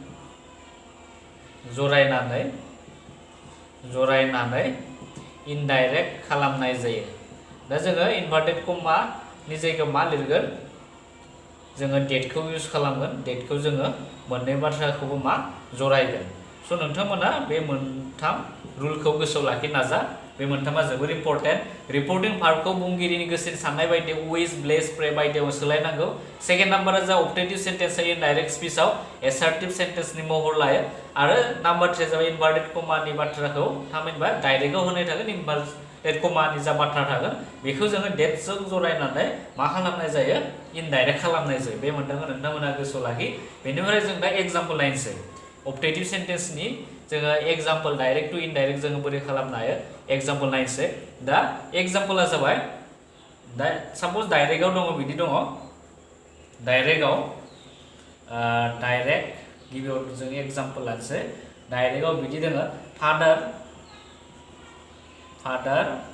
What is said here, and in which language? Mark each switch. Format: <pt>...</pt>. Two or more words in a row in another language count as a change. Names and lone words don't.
<brx>जरायनानै इनडाइरेक्ट खालामनाय जायो दा जोङो</brx> <en>inverted comma</en> <brx>जायगायाव मा लिरगोन जोङो डेटखौ इउज खालामगोन डेटखौ जोङो मोननै बाथ्राखौबो मा जरायगोन स' नोंथांमोना बे मोनथाम रुलखौ गोसोआव लाखि नाजा बे मोनथामा जोबोर</brx> <en>important reporting verb</en> <brx>बुंगिरिनि गोसोनि साननाय बायदि विश ब्लेस प्रे बायदियाव सोलायनांगौ सेकेन्ड नाम्बारा जा</brx> <en>optative sentence indirect speech assertive sentence</en> <brx>महर लायो आरो नाम्बार 3 जाबाय</brx> <en>inverted comma</en> <brx>बाथ्राखौ थामहिनबा डाइरेक्टआव होनाय थागोन</brx> <en>inverted comma</en> <brx>जा बाथ्रा थागोन बेखौ जोङो डेटजों जरायनानै मा खालामनाय जायो इनडाइरेक्ट खालामनाय जायो बे मोनथामखौ नोंथांमोना गोसोआव लाखि बेनिफ्राय जों दा एग्जाम्पल नायनोसै</brx> <en>optative sentence</en> <brx>जोङो</brx> <en>example direct to indirect</en> <brx>जोङो बोरै खालामनो हायो एग्जाम्पल नायनोसै दा एग्जाम्पला जाबाय दा साप'ज डाइरेक्टआव दङ बिदि दङ डाइरेक्ट गिबियाव जों एग्जाम्पल लानोसै डाइरेक्टआव बिदि दङ फादार</brx>